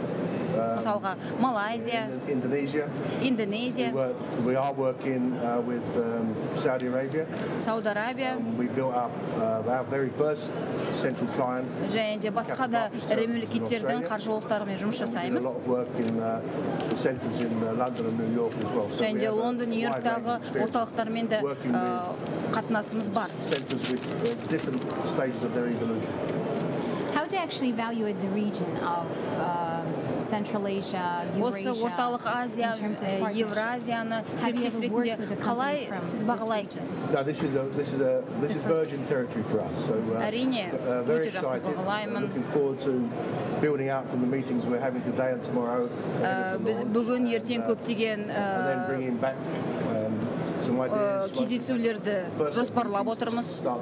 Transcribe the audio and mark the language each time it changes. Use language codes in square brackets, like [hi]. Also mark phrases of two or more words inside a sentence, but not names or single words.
[kk] Мысалға, Малайзия, Индонезия, Сауд Арабия, және де басқа да ірі мемлекеттердің қаржы орталықтарымен жұмыс жасаймыз. Және де Лондон, Нью-Йорктағы орталықтармен де қатынасымыз бар. [en] How do you actually evaluate the region of Central Asia, Eurasia? [kk] Осы орталық Азия, Евразияны серіктес ретінде қалай сіз бағалайсыз? Әрине, өте жақсы бағалаймын. Біз бүгін ертең көптеген кездесулерді жоспарлап отырмыз.